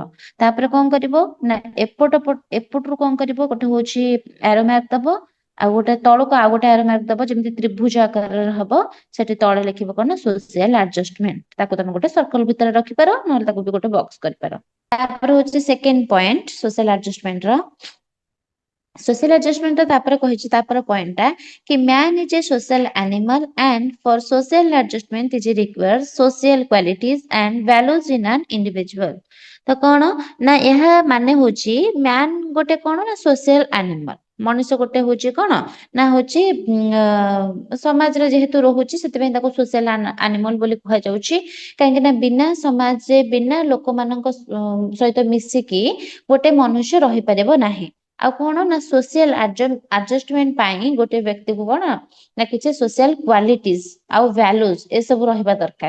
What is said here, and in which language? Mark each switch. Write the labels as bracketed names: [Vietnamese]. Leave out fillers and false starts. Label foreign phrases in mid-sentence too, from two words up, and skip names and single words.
[Odia] ତାପରେ କଣ କରିବ ନା ଏପଟରୁ କଣ କରିବ ଗୋଟେ ହଉଛି [English] arrow mark [Odia] ଦବ ଆଉ ଗୋଟେ ତଳକୁ ଆଉ ଗୋଟେ [English] arrow mark [Odia] ଦବ ଯେମିତି ତ୍ରିଭୁଜ ଆକାରରେ ହବ। ସେଠି ତଳେ ଲେଖିବ କଣ ନା [English] social adjustment [Odia] ତାକୁ ତମେ ଗୋଟେ ସର୍କଲ ଭିତରେ ରଖିପାର ନହେଲେ ତାକୁ ବି ଗୋଟେ ବକ୍ସ କରିପାର। ତାପରେ ହଉଛି [English] second point social adjustment ର social adjustment [Odia] ତାପରେ କହିଛି ତାପରେ ପଏଣ୍ଟ ଟା କି [English] man is a social animal and for social adjustment is required social qualities and values in an individual। [Odia] ତ କଣ ନା ଏହା ମାନେ ହଉଛି man ଗୋଟେ କଣ ନା [English] social animal [Odia] ମଣିଷ ଗୋଟେ ହଉଛି କଣ ନା ହଉଛି ସମାଜରେ ଯେହେତୁ ରହୁଛି ସେଥିପାଇଁ ତାକୁ [English] social animal [Odia] ବୋଲି କୁହାଯାଉଛି। କାହିଁକି ନା ବିନା ସମାଜରେ ବିନା ଲୋକମାନଙ୍କ ସହିତ ମିଶିକି ଗୋଟେ ମନୁଷ୍ୟ ରହିପାରିବ ନାହିଁ। ଆଉ କଣ ନା [English] social adjustment [Odia] ପାଇଁ ଗୋଟେ ବ୍ୟକ୍ତିକୁ କଣ ନା କିଛି [English] social qualities [Odia] ଆଉ ଭ୍ୟାଲୁଜ ଏସବୁ ରହିବା ଦରକାର।